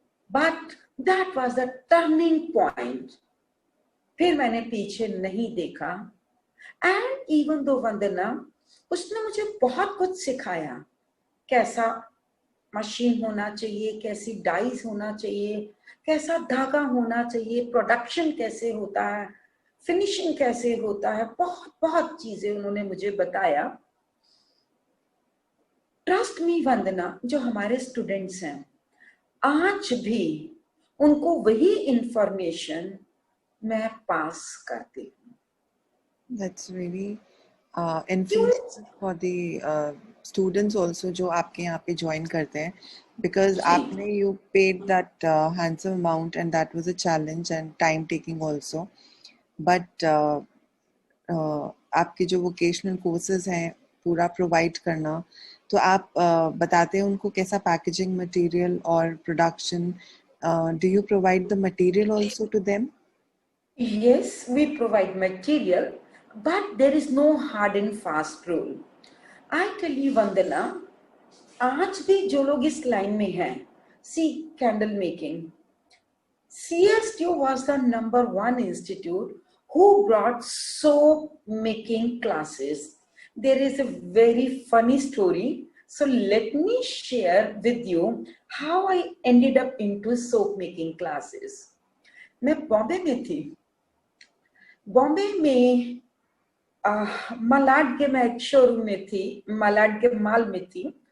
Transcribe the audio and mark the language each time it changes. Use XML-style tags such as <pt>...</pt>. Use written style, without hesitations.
<en>But that was the turning point.</en> <hi>फिर मैंने पीछे नहीं देखा.</hi> <en>And even though</en> <hi>वंदना, उसने मुझे बहुत कुछ सिखाया, कैसा मशीन होना चाहिए, कैसी डाइस होना चाहिए, कैसा धागा होना चाहिए, प्रोडक्शन कैसे होता है, फिनिशिंग कैसे होता है, बहुत बहुत चीजें उन्होंने मुझे बताया.</hi> <en>trust me</en> <hi>वंदना, जो हमारे स्टूडेंट्स हैं, आज भी उनको वही इंफॉर्मेशन मैं पास करती हूँ.</hi> <en>That's really influential for the students also</en> <hi>जो आपके यहाँ पे join करते हैं,</hi> <en>because आपने you paid that handsome amount and that was a challenge and time taking also, but आपके जो vocational courses हैं पूरा provide करना, तो आप बताते हैं उनको कैसा packaging material और production, do you provide the material also to them? Yes, we provide material, but there is no hard and fast rule. I tell you Vandana,</en> <hi>आज भी जो लोग इस लाइन में हैं,</hi> <en>see candle making, CSTU was the number 1 institute who brought soap making classes. There is a very funny story, so let me share with you how I ended up into soap making classes.</en> <hi>मैं बॉम्बे में थी. बॉम्बे में मलाड के, मैं एक showroom में थी, मलाड के मॉल में थी.</hi>